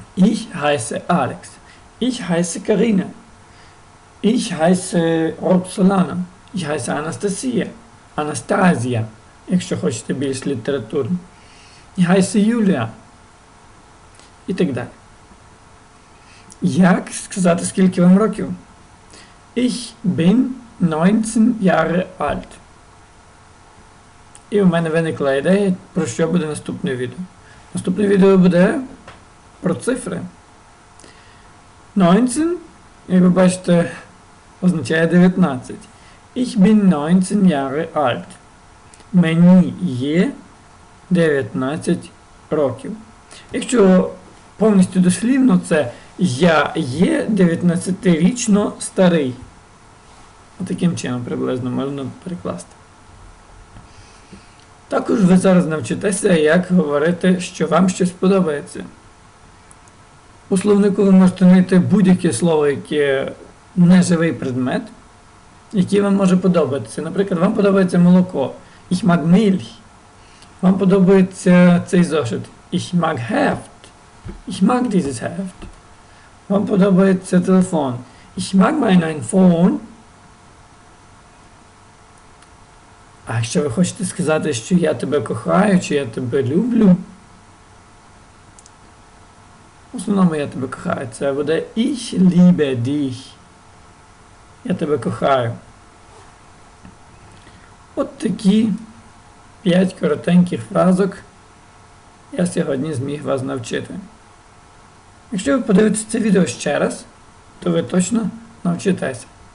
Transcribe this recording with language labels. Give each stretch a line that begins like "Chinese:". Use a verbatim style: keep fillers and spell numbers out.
German: Ich heiße Alex. Ich heiße Karina. Ich heiße Roxolana. Ich heiße Anastasia.
Ukrainian: Anastasia, якщо хочете більш літературно.
German: Ich heiße Julia.
Ukrainian: І так далі. Як сказати, скільки вам років?
German: Ich bin neunzehn Jahre alt.
Ukrainian: І в мене виникла ідея, про що буде наступне відео. Наступне відео буде про цифри. neunzehn, як ви бачите, означає дев'ятнадцять.
German: Ich bin neunzehn Jahre alt.
Ukrainian: Мені є дев'ятнадцять років. Якщо повністю дослівно, це я є дев'ятнадцятирічно старий. Отаким чином приблизно можна перекласти. Також ви зараз навчитеся, як говорити, що вам щось подобається. У словнику ви можете знайти будь-яке слово, яке неживий предмет, який вам може подобатися. Наприклад, вам подобається молоко.
German: Ich mag Milch.
Ukrainian: Вам подобається цей зошит.
German: Ich mag Heft. Ich mag dieses Heft.
Ukrainian: Вам подобається телефон.
German: Ich mag mein iPhone.
Ukrainian: А якщо ви хочете сказати, що я тебе кохаю, чи я тебе люблю, в основному я тебе кохаю. Це буде
German: ich liebe dich.
Ukrainian: Я тебе кохаю. От такі п'ять коротеньких фразок я сьогодні зміг вас навчити. Якщо ви подивитесь це відео ще раз, то ви точно навчитеся.